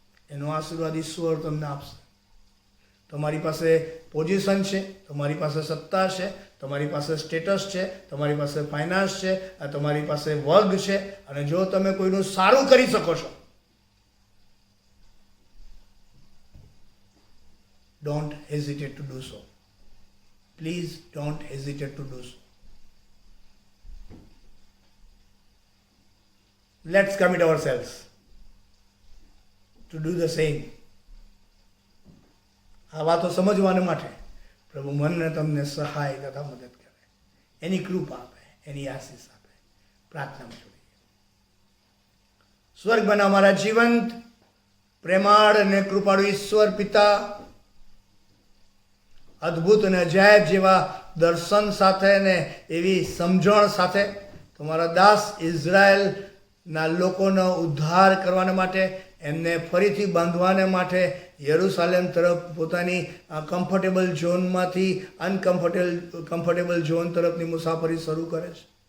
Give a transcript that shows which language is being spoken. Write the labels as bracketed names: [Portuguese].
[Gujarati] એનો આશીર્વાદ ઈશ્વર તમને આપશે. તમારી પાસે પોઝિશન છે, તમારી પાસે સત્તા છે, તમારી પાસે સ્ટેટસ છે, તમારી પાસે ફાઇનાન્સ છે, તમારી પાસે વર્ગ છે, અને જો તમે કોઈનું સારું કરી શકો છો, [English] don't hesitate to do so. Please don't hesitate to do so. Let's commit ourselves to do the same. [Gujarati] આ વાતો સમજવાને માટે પ્રભુ મનને તમને સહાય તથા મદદ કરે, એની કૃપા આપે, એની આશીષ આપે. પ્રાર્થનામાં જોડીએ. સ્વર્ગમાં અમારા જીવંત પ્રેમાળ અને કૃપાળુ ઈશ્વર પિતા, અદ્ભુત અને અજાયબ જેવા દર્શન સાથે ને એવી સમજણ સાથે તમારા દાસ ઇઝરાયલના લોકોનો ઉદ્ધાર કરવાને માટે, એમને ફરીથી બાંધવાને માટે યરુસાલેમ તરફ પોતાની કમ્ફર્ટેબલ ઝોનમાંથી કમ્ફર્ટેબલ ઝોન તરફની મુસાફરી શરૂ કરે છે.